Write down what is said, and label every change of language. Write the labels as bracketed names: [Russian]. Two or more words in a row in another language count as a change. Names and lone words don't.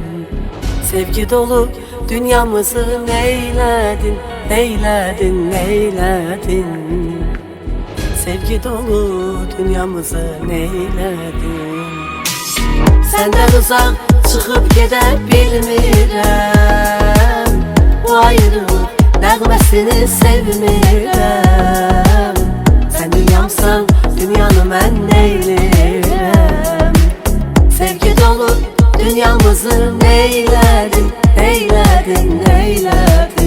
[Turkish] Sevgi dolu dünyamızı neyledin, neyledin, neyledin. Sevgi dolu dünyamızı neyledin. Senden uzak çıkıp gidebilmirəm, [Azerbaijani] bu ayrılıq nəğməsini sevmirəm. [Turkish] Sen dünyamsan, [Azerbaijani] dünyanı mən neylirəm. [Turkish] Sevgi dolu dünyamızı neyledin, neyledin, neyledin.